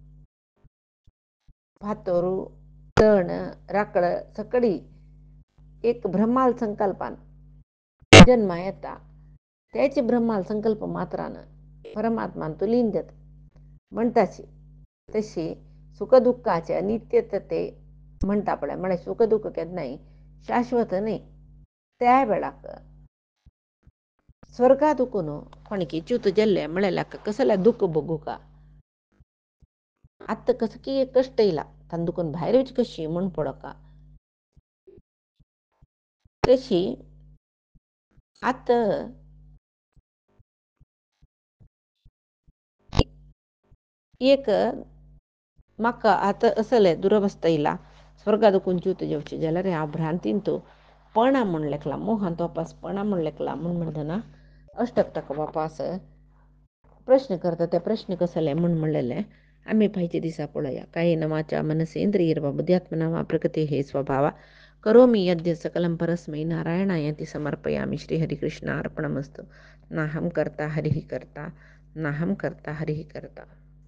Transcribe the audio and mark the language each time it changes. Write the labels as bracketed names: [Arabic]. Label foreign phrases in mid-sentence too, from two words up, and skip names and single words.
[Konkani] फातोरू तण राकड सकडी एक ब्रह्माल संकल्पान जन्मा येता त्याचे ब्रह्माल संकल्प मात्रान परमात्मान तो लीन जाता म्हणटाची तशी सुखदुःखाचे अनित्यते म्हणटा पळय म्हळ्यार सुख दुःख केन्नाय शाश्वत न्ही त्या वेळाक स्वर्गात उकून कोणकी च्यूत जाल्ले म्हळ्यार कसल्या दुःख बघू का आत्ता कसं की कष्ट येयला तांदुकून भायर येवची कशी म्हण पडोका तशी आत्ता एक म्हाका आतां असले दुरवस्था येयला स्वर्गात उकून च्यूत जेवची जाल्यार हांव भ्रांतीन तो पणा म्हण लेखला मोहांत वापास पणा म्हण लेखला म्हण म्हणटना अष्टक ताका वापास प्रश्न करता ते प्रश्न कसले म्हण म्हणलेले आम्ही पाहिजे दिसा पळया [Sanskrit] कायेन वाचा मनसेंद्रियर्वा बुद्ध्यात्मना वा प्रकृते हे स्वभावा करोमि यद्य सकलं परस्मै नारायणायति समर्पयामि श्रीहरिकृष्णार्पणमस्तु नाहं कर्ता हरिः कर्ता नाहं कर्ता हरिः कर्ता